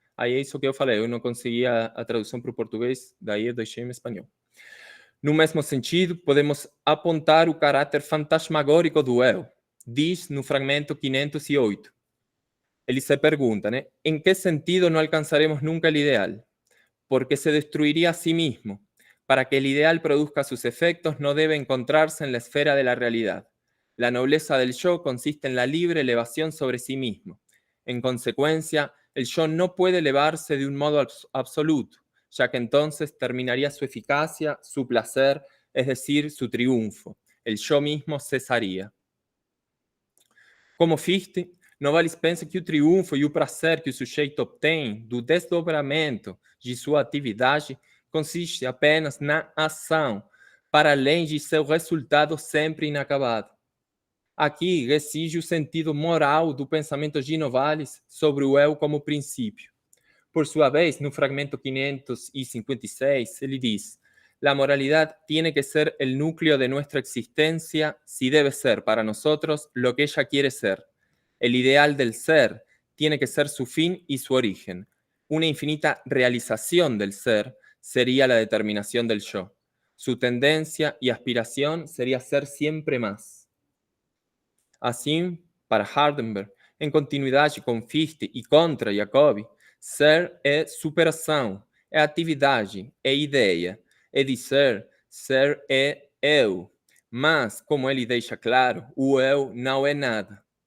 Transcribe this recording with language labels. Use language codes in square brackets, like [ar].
[pt] Aí é isso que eu falei, eu não conseguia a tradução para o português, daí eu deixei em espanhol. No mesmo sentido, podemos apontar o caráter fantasmagórico do eu. Diz no fragmento 508. Ele se pergunta, né? Em que sentido não alcançaremos nunca o ideal? [es] Porque se destruiria a sí mismo. Para que el ideal produzca sus efectos, no debe encontrarse en la esfera de la realidad. La nobleza del yo consiste en la libre elevación sobre sí mismo. En consecuencia, el yo no puede elevarse de un modo absoluto, ya que entonces terminaría su eficacia, su placer, es decir, su triunfo. El yo mismo cesaría. [pt] Como Fichte, Novalis pensa que o triunfo e o prazer que o sujeito obtém do desdobramento de sua atividade consiste apenas na ação, para além de seu resultado sempre inacabado. Aqui reside o sentido moral do pensamento de Novalis sobre o eu como princípio. Por sua vez, no fragmento 556, ele diz: [es] La moralidad tiene que ser el núcleo de nuestra existencia si debe ser para nosotros lo que ella quiere ser. El ideal del ser tiene que ser su fin y su origen. Una infinita realización del ser sería la determinación del yo. Su tendencia y aspiración sería ser siempre más. [pt] Assim, para Hardenberg, em continuidade com Fichte e contra Jacobi, ser é superação, é atividade, é ideia, é dizer, ser é eu. Mas, como ele deixa claro, o eu não é nada.